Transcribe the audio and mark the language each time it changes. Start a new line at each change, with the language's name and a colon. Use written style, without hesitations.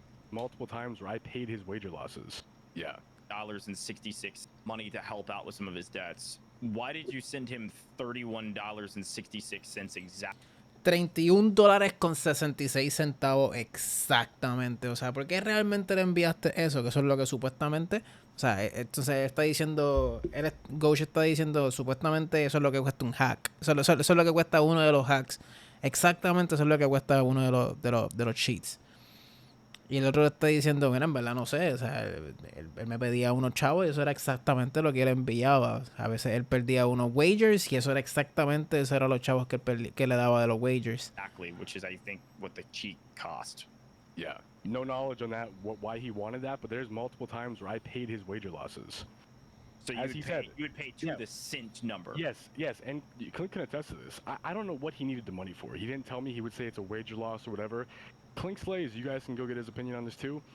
English: Multiple times where I paid his wager losses. Yeah. $66 money to help out with some of his debts. Why did you send him $31.66 exactly?
Spanish: $31.66 exactamente. O sea, ¿por qué realmente le enviaste eso? Que eso es lo que supuestamente... O sea, entonces está diciendo... Ghost está diciendo supuestamente eso es lo que cuesta un hack. Eso es lo que cuesta uno de los hacks. Exactamente eso es lo que cuesta uno de los cheats. Y el otro está diciendo, mira, en verdad no sé, o sea, él me pedía unos chavos y eso era exactamente lo que él enviaba. A veces él perdía unos wagers y eso era exactamente, esos eran los chavos que le daba de los wagers.
English: Exactly, which is, I think, what the cheat cost. Yeah, no knowledge on that, why he wanted that, but there's multiple times where I paid his wager losses. So you would pay to the cent number. Yes, and you can attest to this. I don't know what he needed the money for. He didn't tell me. He would say it's a wager loss or whatever. Clink Slays, you guys can go get his opinion on this too.